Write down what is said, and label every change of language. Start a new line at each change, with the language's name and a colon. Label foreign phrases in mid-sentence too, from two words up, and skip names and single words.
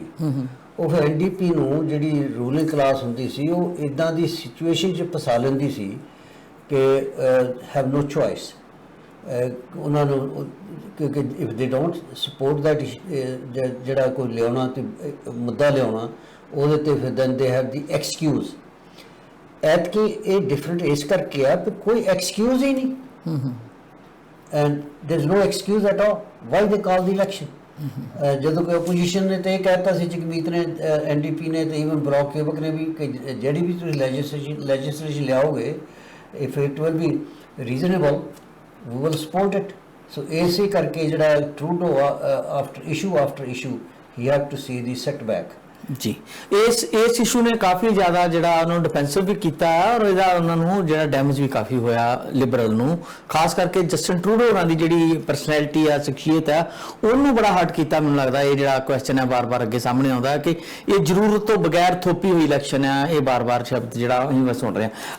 Punjabi: ਉਹ ਫਿਰ NDP ਨੂੰ ਜਿਹੜੀ ਰੂਲਿੰਗ ਕਲਾਸ ਹੁੰਦੀ ਸੀ ਉਹ ਇੱਦਾਂ ਦੀ ਸਿਚੁਏਸ਼ਨ 'ਚ ਫਸਾ ਲੈਂਦੀ ਸੀ ਕਿ
English: have no choice.
Punjabi: ਉਹਨਾਂ ਨੂੰ ਕਿਉਂਕਿ
English: if they don't support that
Punjabi: ਜਿਹੜਾ ਕੋਈ ਲਿਆਉਣਾ ਤੇ ਮੁੱਦਾ ਲਿਆਉਣਾ ਉਹਦੇ 'ਤੇ ਫਿਰ
English: then they have the excuse.
Punjabi: ਐਤਕੀ ਇਹ ਡਿਫਰੈਂਟ ਇਸ ਕਰਕੇ ਆ ਕਿ ਕੋਈ ਐਕਸਕਿਊਜ਼ ਹੀ ਨਹੀਂ।
English: and there is no excuse at all why they call the election।
Punjabi: ਜਦੋਂ ਕਿ opposition ਨੇ ਤੇ ਇਹ ਕਹਿਤਾ ਸੀ ਜਗਮੀਤ ਨੇ, NDP ਨੇ ਤੇ even ਬਲਾਕ ਕਿਊਬਕ ਨੇ ਵੀ ਕਿ ਜਿਹੜੀ ਵੀ ਤੁਸੀਂ legislation ਲਿਆਓਗੇ
English: if it will be reasonable we will support it। so
Punjabi: ਇਸੇ ਕਰਕੇ ਜਿਹੜਾ ਟਰੂਡੋ
English: after issue he have to see the setback।
Punjabi: ਜੀ ਇਸ ਇਸ਼ੂ ਨੇ ਕਾਫੀ ਜ਼ਿਆਦਾ ਜਿਹੜਾ ਉਹਨੂੰ ਡਿਫੈਂਸਿਵ ਵੀ ਕੀਤਾ ਔਰ ਇਹਦਾ ਉਹਨਾਂ ਨੂੰ ਜਿਹੜਾ ਡੈਮੇਜ ਵੀ ਕਾਫੀ ਹੋਇਆ ਲਿਬਰਲ ਨੂੰ, ਖਾਸ ਕਰਕੇ ਜਸਟਨ ਟਰੂਡੋ ਹੋਰਾਂ ਦੀ ਜਿਹੜੀ ਪਰਸਨੈਲਿਟੀ ਆ, ਸ਼ਖਸੀਅਤ ਆ, ਉਹਨੂੰ ਬੜਾ ਹਰਟ ਕੀਤਾ। ਮੈਨੂੰ ਲੱਗਦਾ ਇਹ ਜਿਹੜਾ ਕੁਐਸਚਨ ਹੈ ਬਾਰ-ਬਾਰ ਅੱਗੇ ਸਾਹਮਣੇ ਆਉਂਦਾ ਕਿ ਇਹ ਜ਼ਰੂਰਤ ਤੋਂ ਬਗੈਰ ਥੋਪੀ ਹੋਈ ਇਲੈਕਸ਼ਨ ਆ, ਇਹ ਬਾਰ-ਬਾਰ ਸ਼ਬਦ ਜਿਹੜਾ ਅਸੀਂ ਬਸ ਸੁਣ ਰਹੇ ਹਾਂ।